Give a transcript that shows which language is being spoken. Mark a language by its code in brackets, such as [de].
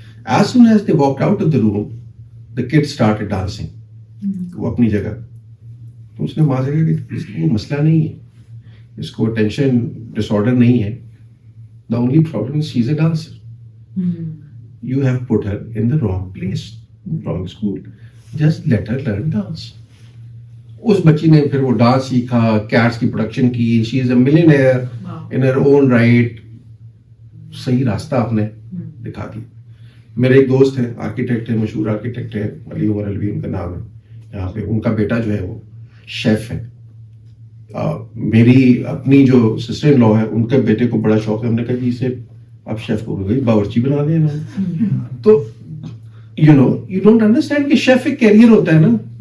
[en] As soon as they walked out of the room the kid started dancing. [ur] وہ اپنی جگہ. تو اس نے وہاں سے کہا کہ اس کو مسئلہ نہیں ہے, اس کو ٹینشن ڈس آرڈر نہیں ہے. [en] The only problem is she is a dancer. You have put her in the wrong place, wrong school. Just let her learn dance. [ur] اس بچی نے پھر وہ ڈانس سیکھا, کیٹس کی پروڈکشن کی. [en] She is a millionaire in her own right. [ur] صحیح راستہ آپ نے دکھا دیا. میرے ایک دوست ہیں, آرکیٹیکٹ ہیں, مشہور آرکیٹیکٹ ہیں, علی عمر الوی ان کا نام ہے. یہاں پہ ان کا بیٹا جو ہے وہ شیف ہے. میری اپنی جو سسٹر ان لا ہے, ان کے بیٹے کو بڑا شوق ہے. ہم نے کہا کہ اسے آپ شیف کو باورچی بنا دیں. تو [en] you don't understand [ur] کہ شیف ایک کیریئر ہوتا ہے نا.